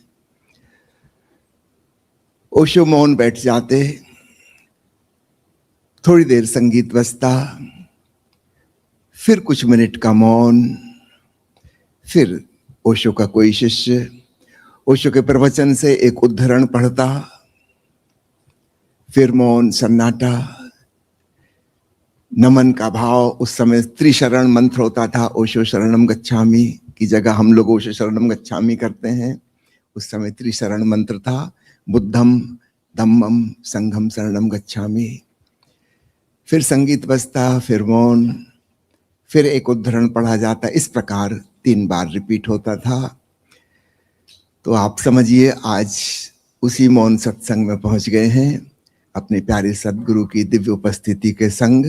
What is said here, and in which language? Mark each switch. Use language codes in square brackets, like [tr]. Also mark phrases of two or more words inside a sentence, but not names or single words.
[hi] ओशो मौन बैठ जाते, थोड़ी देर संगीत बजता, फिर कुछ मिनट का मौन, फिर ओशो का कोई शिष्य ओशो के प्रवचन से एक उद्धरण पढ़ता, फिर मौन सन्नाटा, नमन का भाव। उस समय त्रिशरण मंत्र होता था, ओशो [pi] शरणम गच्छामि [hi] की जगह हम लोग ओशो [pi] शरणम गच्छामि [hi] करते हैं। उस समय त्रिशरण मंत्र था, [pi] बुद्धम धम्मम संघम शरणम गच्छामि। [hi] फिर संगीत बजता, फिर मौन, फिर एक उद्धरण पढ़ा जाता। इस प्रकार 3 बार रिपीट होता था। तो आप समझिए आज उसी मौन सत्संग में पहुंच गए हैं, अपने प्यारे सद्गुरु की दिव्य उपस्थिति के संग।